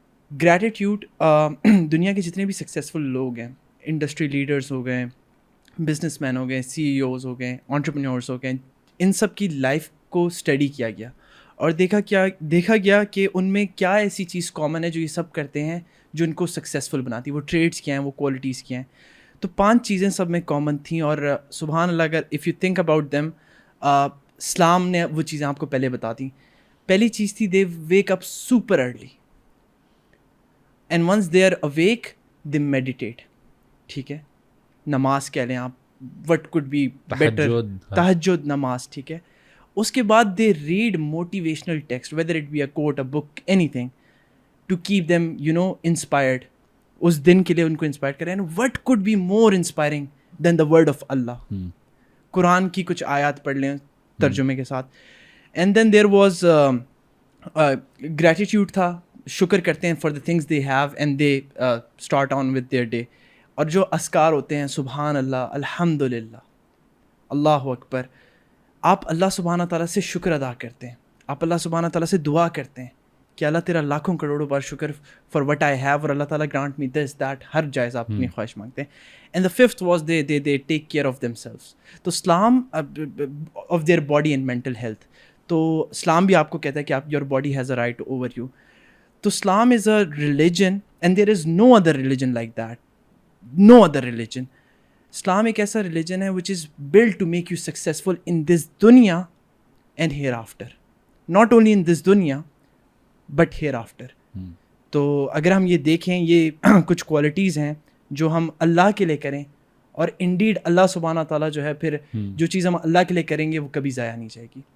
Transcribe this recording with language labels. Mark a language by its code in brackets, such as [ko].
[ur] Gratitude, دنیا کے جتنے بھی سکسیزفل لوگ ہیں, انڈسٹری لیڈرز ہو گئے, بزنس مین ہو گئے, سی ای اوز ہو گئے, انٹرپرینورس ہو گئے, ان سب کی لائف کو اسٹڈی کیا گیا اور دیکھا گیا کہ ان میں کیا ایسی چیز کامن ہے جو یہ سب کرتے ہیں جو ان کو سکسیزفل بناتی ہے. وہ ٹریڈس کیا ہیں, وہ کوالٹیز کیا ہیں. تو 5 چیزیں سب میں کامن تھیں اور سبحان اللہ اگر [en] if you think about them, [ur] اسلام نے وہ چیزیں آپ کو پہلے بتا دیں. پہلی چیز تھی [en] They wake up super early and once they are awake they meditate. [ur] ٹھیک ہے, نماز کہہ لیں آپ, [en] what could be better, [ur] تہجد نماز. ٹھیک ہے, اس کے بعد [en] They read motivational text whether it be a quote, a book, anything to keep them inspired. [ur] اس دن کے لیے ان کو انسپائر کریں. [en] What could be more inspiring than the word of Allah. [ur] قرآن کی کچھ آیات پڑھ لیں ترجمے کے ساتھ. [en] and then there was gratitude [ur] تھا, شکر کرتے ہیں [en] For the things they have and they start on with their day. [ur] اور جو اذکار ہوتے ہیں سبحان اللہ, الحمد للہ, اللہ اکبر, آپ اللہ سبحانہ تعالیٰ سے شکر ادا کرتے ہیں, آپ اللہ سبحانہ تعالیٰ سے دعا کرتے ہیں کہ اللہ تیرا لاکھوں کروڑوں بار شکر [en] for what I have, [ur] اور اللہ تعالیٰ [en] grant me this that, [ur] ہر جائز آپ اپنی خواہش مانگتے ہیں. [en] And the 5th was they take care of themselves. [ur] تو اسلام of their body and mental health, تو اسلام بھی آپ کو کہتا ہے کہ آپ [en] Your body has a right over you. تو Islam is a religion and there is no other religion like that, no other religion. [ur] اسلام ایک ایسا ریلیجن ہے [en] Which is built to make you successful in this دنیا and hereafter, not only in this دنیا but hereafter. [ur] تو اگر ہم یہ دیکھیں, یہ کچھ کوالٹیز ہیں جو ہم اللہ کے لیے کریں, اور انڈیڈ اللہ سبحانہ تعالیٰ جو ہے پھر جو چیز ہم اللہ کے لیے کریں گے وہ کبھی ضائع نہیں جائے گی.